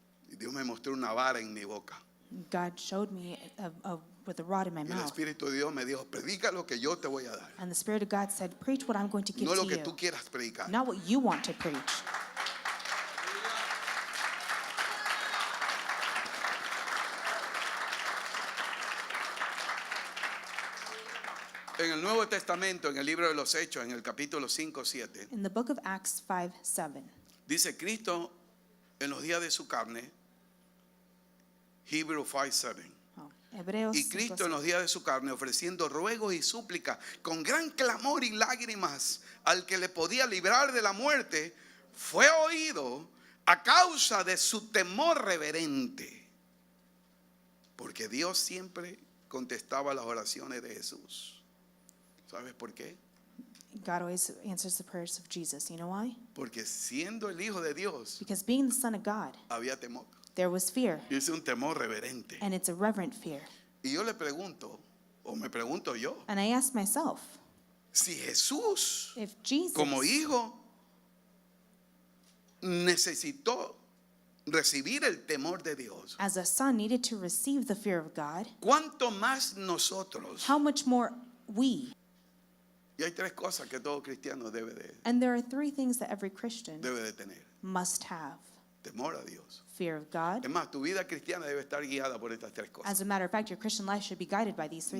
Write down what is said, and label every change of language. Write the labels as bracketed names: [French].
[Spanish] Y Dios me mostró una vara en mi boca. [English] God showed me with a rod in my [Spanish] Y el [English] mouth. [Spanish] Espíritu de Dios me dijo, predica lo que yo te voy a dar. [English] And the Spirit of God said, preach what I'm going to give [Spanish] No lo [English] to [Spanish] que [English] you. [Spanish] tú quieras predicar. [English] Not what you want to preach. [Spanish] En el Nuevo Testamento, en el libro de los Hechos, en el capítulo 5, 7, [English] In the book of Acts 5:7, [Spanish] dice Cristo en los días de su carne, [English] Hebrew 5:7. [Spanish] Hebreos Y Cristo 5:7. en los días de su carne, ofreciendo ruegos y súplicas con gran clamor y lágrimas al que le podía librar de la muerte, fue oído a causa de su temor reverente. Porque Dios siempre contestaba las oraciones de Jesús. ¿Sabes por qué? [English] God always answers the prayers of Jesus. You know why? [Spanish] Porque siendo el Hijo de Dios, [English] Because being the Son of God, [Spanish] había temor. [English] there was fear. [Spanish] Y es un temor reverente. [English] And it's a reverent fear. [Spanish] Y yo le pregunto, o me pregunto yo, [English] And I asked myself, [Spanish] si Jesús, [English] if Jesus, [Spanish] como hijo, necesitó recibir el temor de Dios, [English] as a son, needed to receive the fear of God, [Spanish] ¿cuánto más nosotros? [English] how much more we? [Spanish] Y hay 3 cosas que todo cristiano debe [English] And there are 3 things that every Christian [Spanish] de tener. [English] must have. [Spanish] Temor a Dios. [English] Fear of God. [Spanish] Es más, tu vida cristiana debe estar guiada por estas 3 cosas. [English] As a matter of fact, your Christian life should be guided by these 3